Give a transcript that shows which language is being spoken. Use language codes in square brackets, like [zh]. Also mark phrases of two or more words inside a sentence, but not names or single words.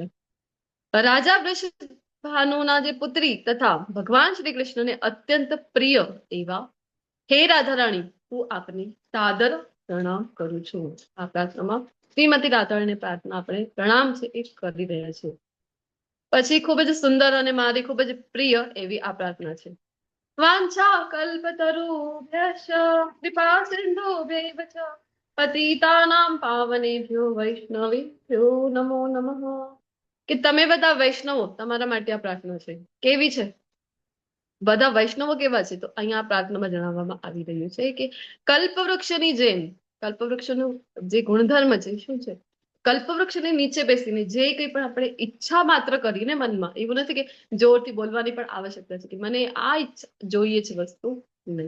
[gu] રાજા વૃષભાનુના જે પુત્રી તથા ભગવાન શ્રી કૃષ્ણને અત્યંત પ્રિય એવા હે રાધારાણી, હું આપને સાદર પ્રણામ કરું છું. આ પ્રાર્થનામાં શ્રીમતી રાધારાણીની પ્રાર્થના આપણે પ્રણામ છે એ કરી રહ્યા છે. પછી ખૂબ જ સુંદર અને મારી ખૂબ જ પ્રિય એવી આ પ્રાર્થના છે. [sa] वांछा कल्पतरुभ्यश्च कृपा सिंधुभ्यैव च पतितानां पावनेभ्यो वैष्णवेभ्यो नमो नमः. [gu] કે તમે બધા વૈષ્ણવો, તમારા માટે આ પ્રાર્થના છે. કેવી છે? બધા વૈષ્ણવો કેવા છે? તો અહીંયા આ પ્રાર્થનામાં જણાવવામાં આવી રહ્યું છે કે કલ્પવૃક્ષની જેમ, કલ્પવૃક્ષનું જે ગુણધર્મ છે શું છે? કલ્પવૃક્ષની નીચે બેસીને જે કંઈ પણ આપણે ઈચ્છા માત્ર કરીને મનમાં, એવું નથી કે જોરથી બોલવાની પણ આવશ્યકતા છે કે મને આ ઈચ્છા જોઈએ છે વસ્તુ, નહીં.